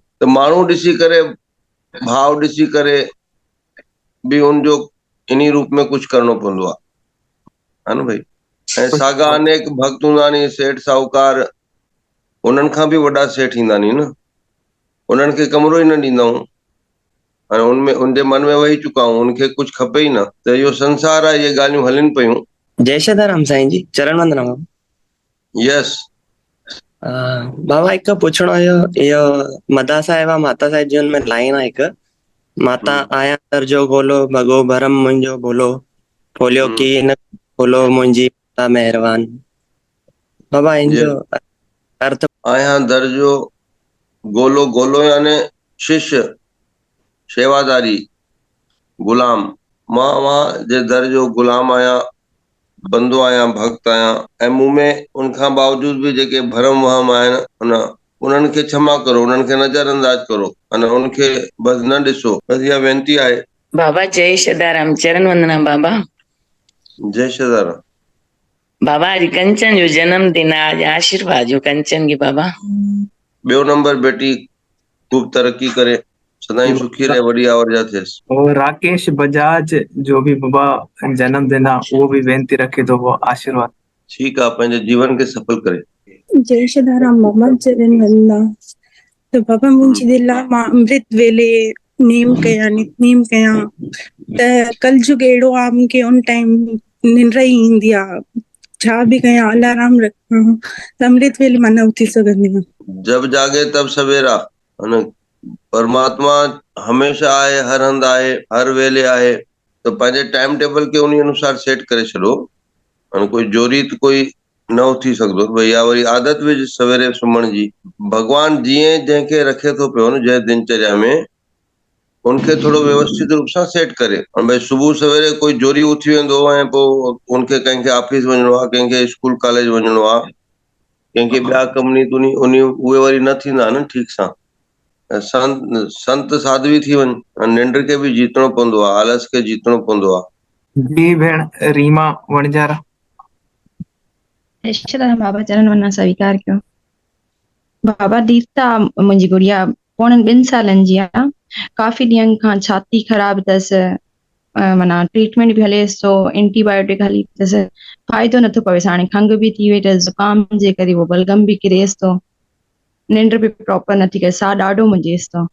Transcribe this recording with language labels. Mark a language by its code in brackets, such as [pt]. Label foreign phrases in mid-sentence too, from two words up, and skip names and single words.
[sd] त माण्हू ॾिसी करे, भाव ॾिसी करे बि उनजो इन्ही रूप में कुझु करणो पवंदो आहे, है न भाई। ऐं साॻा अनेक भक्त हूंदा नी, सेठ साहूकार, उन्हनि खां बि वॾा सेठ ईंदा नी न, उन्हनि खे कमिरो ई न ॾींदाऊं, हाणे उनमें उनजे मन में वेही चुका आहियूं, उनखे कुझु खपे ई न। त इहो संसार आहे, इहे ॻाल्हियूं हलनि पियूं। जय श्रीराम साईं जी, चरण वंदना बाबा। यस बाबा हिकु पुछणो हुयो, इहो मदा साहिब माता साहिब जी में लाइन आहे हिकु, माता आया दर जो गोलो, भगो भरम मुंहिंजो बोलो, खोलियो की न खोलो मुंहिंजी माता महिरबान। बाबा इनजो अर्थ? आया दर जो गोलो, गोलो यानी शिष्य, शेवादारी, गुलाम। मां जे दर जो गुलाम आहियां, बंदो आहियां, भक्त आहियां, ऐं मूं में उनखां बावजूद बि जेके भरम वहम आहिनि, उन्हनि खे क्षमा करो, उन्हनि खे नज़र अंदाज करो, अने उनखे बसि न ॾिसो। बसि इहा वेनिती आहे। बाबा जय श्रीराम, चरण वंदना बाबा। जय श्रीराम बाबा अॼु कंचन जो जन्मदिन आहे, अॼु आशीर्वाद जो कंचन की बाबा। ॿियो नंबर बेटी, खूब तरक्की करे, सदाई सुखी रहे, वॾी आवर जा थियसि। और राकेश बजाज जो भी बाबा जन्मदिन आहे, उहो बि वेनिती रखे थो वो आशीर्वाद। ठीकु आहे, पंहिंजे जीवन खे सफल करे। जय श्रीराम बाबा, चरण वंदना। तो बाबा मुंहिंजी दिलि आहे, मां अमृत वेले नेम कयां, नितनेम कयां, त कलयुग अहिड़ो आहे, मूंखे उन टाइम निंड ई ईंदी आहे, छा बि कयां, अलार्म रखां त अमृत वेले मां न उथी सघंदी आहियां। [hi] जब जागे तब सवेरा, [sd] परमात्मा हमेशा आहे, हर हंधि आहे, हर वेले आहे। त पंहिंजे टाइम टेबल खे उन अनुसार सेट करे छॾो। हाणे कोई जोरी त कोई न उथी सघंदो, भई या वरी आदत विझ सवेरे सुम्हण जी। भॻवान जीअं जंहिंखे रखे थो पियो न जंहिं दिनचर्या में, उनखे थोरो व्यवस्थित रूप सां सेट करे। भई सुबुह सवेरे कोई जोरी उथी वेंदो ऐं पोइ उनखे कंहिंखे ऑफिस वञिणो आहे, कंहिंखे स्कूल कॉलेज वञिणो आहे, कंहिंखे ॿिया कम नी तुनी, उहे वरी न थींदा न ठीक सां। संत साध्वी थी वञ, निंड खे बि जीतणो पवंदो आहे, आलस खे जीतणो पवंदो आहे। जी भेण रीमा वणजारा। बाबा चरण वंदना स्वीकार कयो। बाबा दीप्ता मुंहिंजी गुड़िया 2.5 सालनि जी आहे, काफ़ी ॾींहंनि खां छाती ख़राबु अथसि, माना ट्रीटमेंट बि हलेसि थो, एंटीबायोटिक हली अथसि, फ़ाइदो नथो पवेसि। हाणे खंघि बि थी वई अथसि, ज़ुकाम जे करे उहो बलगम बि किरेसि थो, निंड बि प्रॉपर नथी करे, साह ॾाढो मुंझेसि थो।